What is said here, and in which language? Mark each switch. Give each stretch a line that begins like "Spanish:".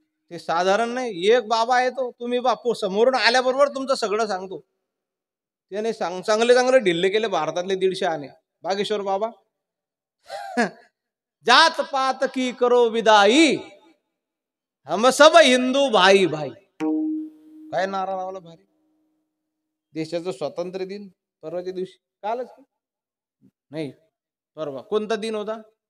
Marathi: ते साधारण नाही. एक बाबा येतो, तुम्ही बापू समोरून आल्याबरोबर तुमचं सगळं सांगतो. त्याने चांगले चांगले ढिल्ले केले भारतातले 150 आणे.
Hindi: बागेश्वर बाबा जात पात की करो विदाई, हम सब हिंदू भाई भाई.
Marathi: काय नारा लावला भारी. देशाचं स्वातंत्र्य दिन परवाच्या दिवशी, कालच नाही परवा कोणता दिन होता?